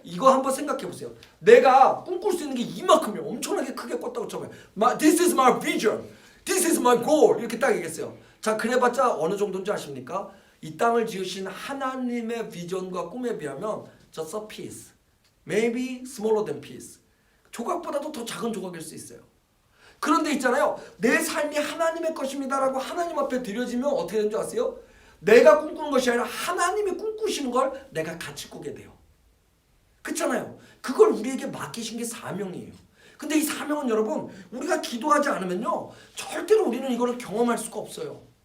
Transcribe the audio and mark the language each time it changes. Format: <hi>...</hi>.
<ko>이거 한번 생각해 보세요. 내가 꿈꿀 수 있는 게 이만큼이면 엄청나게 크게 꿨다고 쳐봐요.</ko> <en>This is my vision. This is my goal.</en> <ko>이렇게 딱 얘기했어요. 자, 그래봤자 어느 정도인지 아십니까? 이 땅을 지으신 하나님의 비전과 꿈에 비하면</ko> <en>just a piece. Maybe smaller than piece.</en> <ko>조각보다도 더 작은 조각일 수 있어요. 그런데 있잖아요. 내 삶이 하나님의 것입니다라고 하나님 앞에 드려지면 어떻게 되는 줄 아세요? 내가 꿈꾸는 것이 아니라 하나님이 꿈꾸시는 걸 내가 같이 꾸게 돼요. 그렇잖아요. 그걸 우리에게 맡기신 게 사명이에요. 근데 이 사명은 여러분 우리가 기도하지 않으면요 절대로 우리는 이거를 경험할 수가 없어요.</ko>